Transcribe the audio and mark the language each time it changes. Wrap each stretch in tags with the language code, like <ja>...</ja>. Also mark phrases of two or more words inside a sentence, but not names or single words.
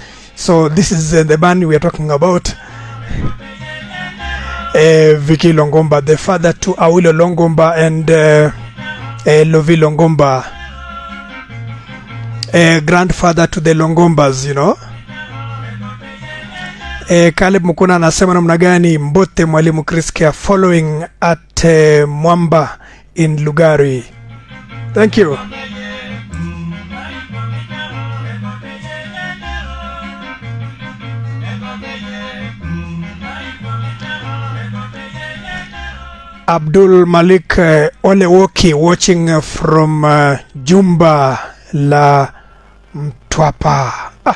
<en>So this is the band we are talking about. Vicky Longomba, the father to Awilo Longomba and Lovi Longomba. Grandfather to the Longombas, you know.</en> <sw>Caleb Mukuna anasema namna gani Mbote Mwalimu Chris Kea</sw> <en>following at</en> <sw>Mwamba in Lugari.</sw> <en>Thank you. Abdul Malik Olewoki watching from Jumba la Mtwapa.</en>